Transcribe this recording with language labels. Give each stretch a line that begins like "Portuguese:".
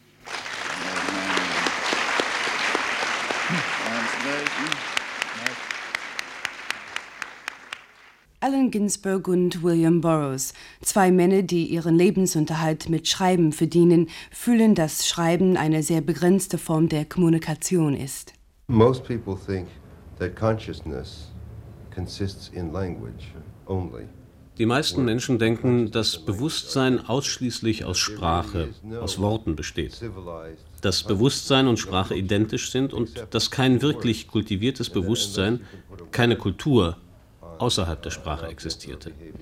English: Translation.
German: Allen Ginsberg und William Burroughs, zwei Männer, die ihren Lebensunterhalt mit Schreiben verdienen, fühlen, dass Schreiben eine sehr begrenzte Form der Kommunikation ist.
English: Most people think that consciousness consists in language only.
German: Die meisten Menschen denken, dass Bewusstsein ausschließlich aus Sprache, aus Worten besteht. Dass Bewusstsein und Sprache identisch sind und dass kein wirklich kultiviertes Bewusstsein, keine Kultur außerhalb der Sprache existierte.